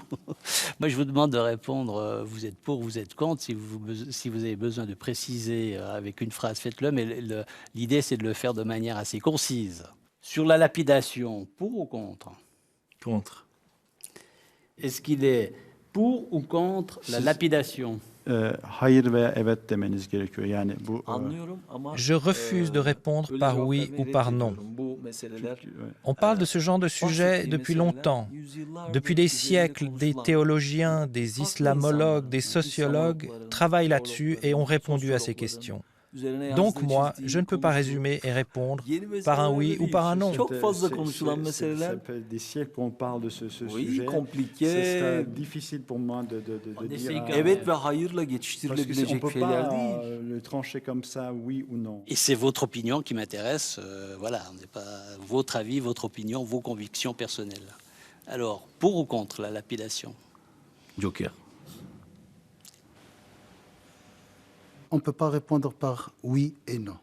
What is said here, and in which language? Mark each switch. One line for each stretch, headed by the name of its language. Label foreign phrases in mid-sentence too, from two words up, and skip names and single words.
French: Moi, je vous demande de répondre, vous êtes pour, vous êtes contre. Si vous avez besoin de préciser avec une phrase, faites-le, mais l'idée, c'est de le faire de manière assez concise. Sur la lapidation, pour ou contre? Contre. Est-ce qu'il est pour ou contre la lapidation?
Turkish: Hayır veya evet demeniz gerekiyor. Yani bu
French: Je refuse de répondre par oui ou par non. On parle de ce genre de sujet depuis longtemps. Depuis des siècles, des théologiens, des islamologues, des sociologues travaillent là-dessus et ont répondu à ces questions. Donc moi, je ne peux pas résumer et répondre par un oui ou par un non.
Turkish: Çok fazla konuşulan meseleler.
French: Ça fait des siècles qu'on parle de ce sujet. Compliqué. C'est difficile pour moi de dire
Turkish: Evet ve hayırla
French: parce que on
Turkish: geçiştirilebilecek
French: peut
Turkish: şeyler
French: pas
Turkish: değil.
French: le trancher comme ça, oui ou non. Et c'est votre opinion qui m'intéresse. Voilà, on n'est pas votre avis, votre opinion, vos convictions personnelles. Alors, pour ou contre la lapidation? Joker. On ne peut pas répondre par oui et non.